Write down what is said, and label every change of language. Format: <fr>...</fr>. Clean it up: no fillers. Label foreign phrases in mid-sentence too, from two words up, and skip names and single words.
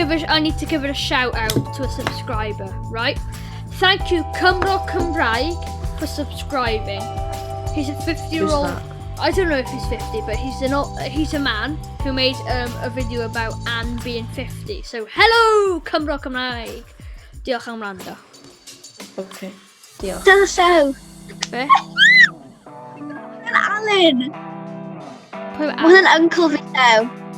<en>give it a shout out to a subscriber, right? Thank you, Cymro Cymraeg, for subscribing. He's a Who's 50-year-old. that? I don't know if he's 50, but he's a man who made a video about Anne being 50. So hello,</en> <cy>Cymro Cymraeg. Diolch am wrando.</cy> <en>Okay. Yeah. So,</en> <cy>Be?</cy> <en>and Alan,</en> <cy>Pwy yw</cy> <en>what Anne? an Uncle Vito.</en>